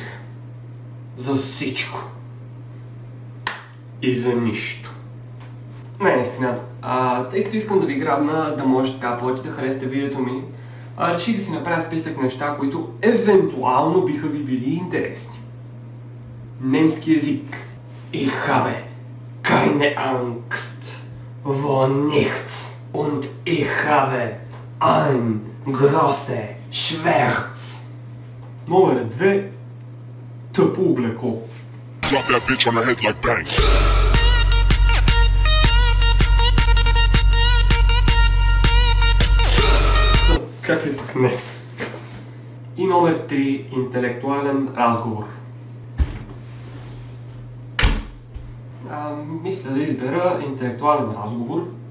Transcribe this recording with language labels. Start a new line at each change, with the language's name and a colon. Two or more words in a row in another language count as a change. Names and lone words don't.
Bulgarian: За всичко. И за нищо. Не, наистина. Тъй като искам да ви грабна, да може така повече да харесате видеото ми, реших да си направя списък неща, които евентуално биха ви били интересни. Немски език.
German: Ich habe keine Angst vor nichts und ich habe ein große Schmerz.
Bulgarian: Номер 2. Тъпо облекло.
English: Drop that bitch on her head like bang.
Bulgarian: Как ли пък не? И номер 3. Интелектуален разговор. Мисля да избера интелектуален разговор.